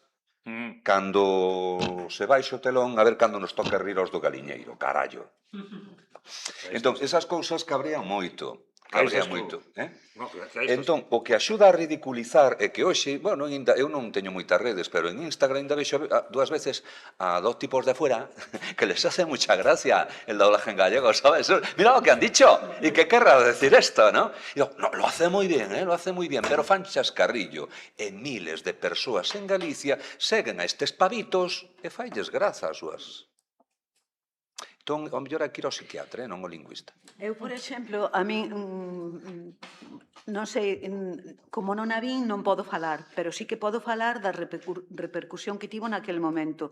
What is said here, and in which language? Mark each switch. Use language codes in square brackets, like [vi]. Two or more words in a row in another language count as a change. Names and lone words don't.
[gl] Cando se baixa o telón, a ver cando nos toca rir aos do galiñeiro, carallo. Entón, esas cousas cabrean moito. cabrea Caixas moito. No, caixas. Entón, o que axuda a ridiculizar é que hoxe, bueno, eu non teño moitas redes, pero en Instagram ainda vexo dúas veces a dos tipos [es] de fuera que les hace mucha gracia el doblaje en gallego, ¿sabes? Mira lo que han dicho, y qué querrá decir esto, ¿no? Y digo, no, lo hace moi bien, lo hace moi bien, [gl] pero fan chascarrillo, e miles de persoas en Galicia seguen a estes pavitos e failles graza as súas. Entón, ao mellor hai que ir ao psiquiatra, non ao lingüista. Eu, por exemplo, a min, non sei, como non a vin, non podo falar, pero sí que podo falar da repercusión que tivo naquel momento.